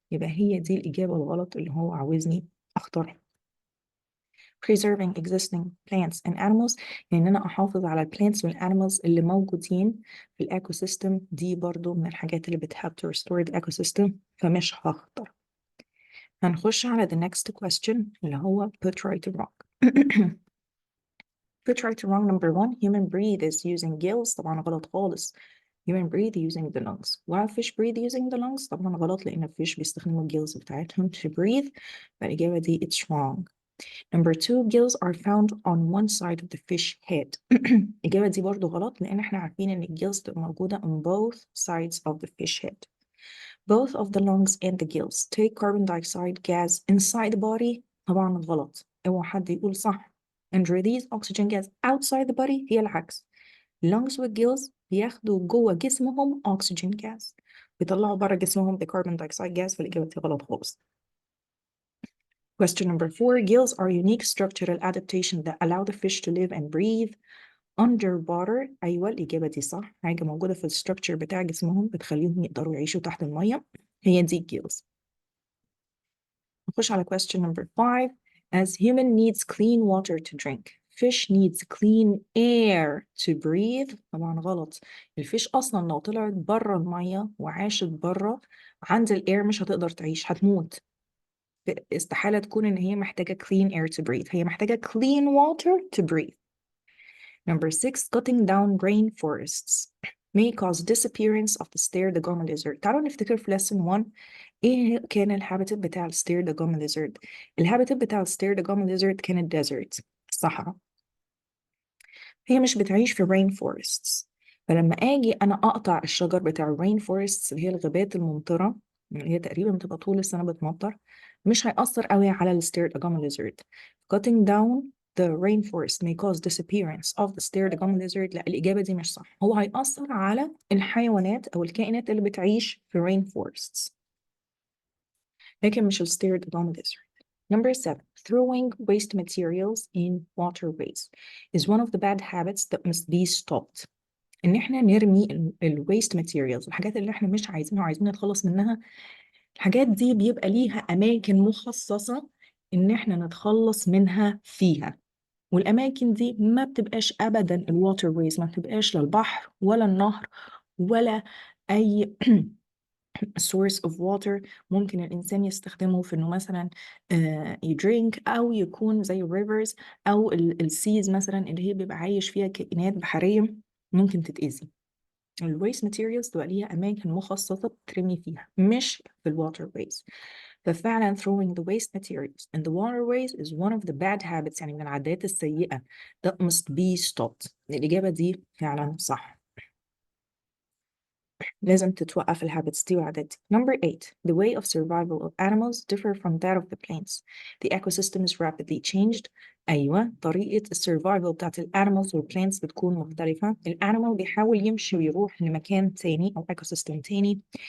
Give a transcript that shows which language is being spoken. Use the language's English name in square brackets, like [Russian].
[Arabic] يبقى هي دي الاجابه الغلط اللي هو عاوزني اختارها. [English] preserving existing plants and animals [Arabic] يعني ان انا احافظ على البلانتس والانيمالز اللي موجودين في الايكو سيستم، دي برضو من الحاجات اللي بت [English] help to restore the ecosystem [Arabic] فمش هختار. هنخش على [English] the next question [Arabic] اللي هو [English] put right or wrong. put right or wrong number 1 human breathe is using gills [Arabic] طبعا غلط خالص. [English] human breathe using the lungs while fish breathe using the lungs [Arabic] طبعا غلط لأن الفيش بيستخدموا الجيلز بتاعتهم [English] to breathe. [Arabic] فالإجابة دي [English] it's wrong. Number 2 gills are found on one side of the fish head. [Arabic] الإجابة دي برضو غلط لأن احنا عارفين إن الجيلز تبقى موجودة [English] on both sides of the fish head. Both of the lungs and the gills take carbon dioxide gas inside the body. [Arabic] طبعا غلط، اوعى حد يقول صح. [English] and release oxygen gas outside the body. [Arabic] هي العكس، lungs والgills بياخدوا جوه جسمهم [English] oxygen gas [Arabic] بيطلعوا بره جسمهم [English] the carbon dioxide gas. [Arabic] فالإجابة دي غلط خالص. [English] Question number 4 gills are unique structural adaptation that allow the fish to live and breathe underwater. [Arabic] أيوة الإجابة دي صح، حاجة موجودة في الستركتشر بتاع جسمهم بتخليهم يقدروا يعيشوا تحت المية، هي دي gills. نخش على [English] question number 5 as human needs clean water to drink fish needs clean air to breathe. [Arabic] طبعا غلط، الفيش أصلا لو طلعت بره المية وعاشت بره عند الاير مش هتقدر تعيش، هتموت. استحالة تكون إن هي محتاجة [English] clean air to breathe، [Arabic] هي محتاجة [English] clean water to breathe. Number 6 cutting down rainforests may cause disappearance of the Stare-the-Gum lizard. [Arabic] تعالوا نفتكر في lesson 1 ايه كان الهابيتات بتاع الستير-the-Gum lizard. الهابيتات بتاع الستير-the-Gum lizard كانت desert، الصحراء. هي مش بتعيش في rainforests. فلما اجي انا اقطع الشجر بتاع rainforests اللي هي الغابات الممطرة اللي هي تقريبا بتبقى طول السنة بتمطر، مش هيأثر قوي على الستير-the-Gum lizard. [English] Cutting down the rainforest may cause disappearance of the stare-the-gum lizard. [Arabic] لا الإجابة دي مش صح، هو هيأثر على الحيوانات أو الكائنات اللي بتعيش في rainforests لكن مش stare-the-gum lizard. [English] Number 7 throwing waste materials in waterways is one of the bad habits that must be stopped. [Arabic] إن إحنا نرمي waste materials الحاجات اللي إحنا مش عايزينها وعايزين نتخلص منها، الحاجات دي بيبقى ليها أماكن مخصصة إن إحنا نتخلص منها فيها، والأماكن دي ما بتبقاش أبدا الواتر ويز، ما بتبقاش لا البحر ولا النهر ولا أي [English] source of water [Arabic] ممكن الإنسان يستخدمه في إنه مثلا يدرينك، أو يكون زي rivers أو السيز مثلا اللي هي بيبقى عايش فيها كائنات بحرية ممكن تتأذي. الويست ماتيريالز تبقى ليها أماكن مخصصة بترمي فيها، مش في الواتر ويز. ففعلا [English] throwing the waste materials in the waterways is one of the bad habits، [Arabic] يعني من العادات السيئة [English] that must be stopped. [Arabic] الإجابة دي فعلا صح، لازم تتوقف الهابتس دي والعادات دي. [English] Number 8. The way of survival of animals differ from that of the plants. The ecosystem is rapidly changed. [Arabic] أيوة، طريقة السرفايفل بتاعت الانيمالز والبلانتس بتكون مختلفة. الانيمال بيحاول يمشي ويروح لمكان تاني أو ايكوسيستم تاني.